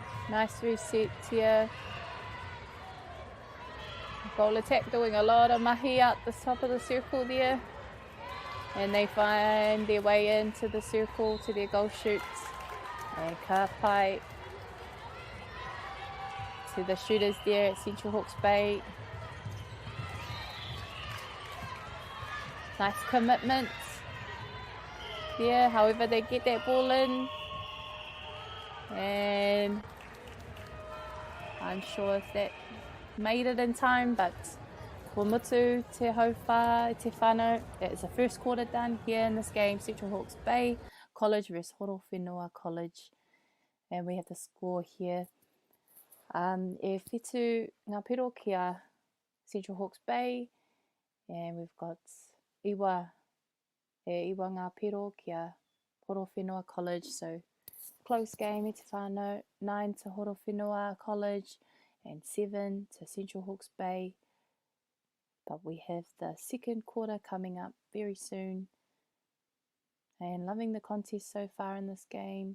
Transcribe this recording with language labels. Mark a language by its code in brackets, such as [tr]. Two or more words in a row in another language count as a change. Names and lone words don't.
[en] Nice reset here. Goal attack doing a lot of mahi out the top of the circle there. And they find their way into the circle to their goal shoots. And [mi] ka pai [en] to the shooters there at Central Hawke's Bay. Nice commitments there, however they get that ball in. And I'm sure if that made it in time, but [mi] ko mutu te hauwha, te whānau. [en] That is the first quarter done here in this game, Central Hawke's Bay College versus Horowhenua College. And we have the score here. [mi] E whitu ngā piro kia Central Hawke's Bay. [en] And we've got [mi] iwa ngā piro kia Horowhenua College. [en] So close game [mi] e te whānau, [en] 9 to Horowhenua College and 7 to Central Hawke's Bay. But we have the second quarter coming up very soon. And loving the contest so far in this game.